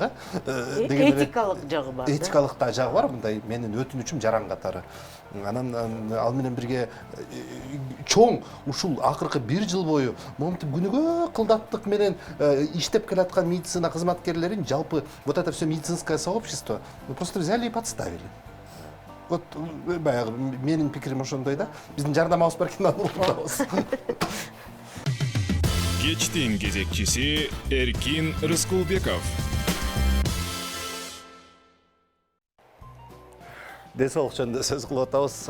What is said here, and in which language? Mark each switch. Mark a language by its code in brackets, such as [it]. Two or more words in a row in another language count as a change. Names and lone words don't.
[ky] этикалык жагы бар. Этикалык да жагы бар. Мындай менин өтүнүчүм жаран катары. Анан ал менен бирге чоң ушул акыркы 1 жыл бою моментип күнүгө кылдаттык менен иштеп келаткан медицина кызматкерлерин жалпы [ru] вот это все медицинское сообщество просто взяли и подставили. [ky] Вот баягы менин пикирим ошондой да. Биздин жардамыбыз бар экен, аны улантабыз. Кечтин кезекчиси Эркин Рыскулбеков. Ден соолук жөнүндө сөз кылып атабыз.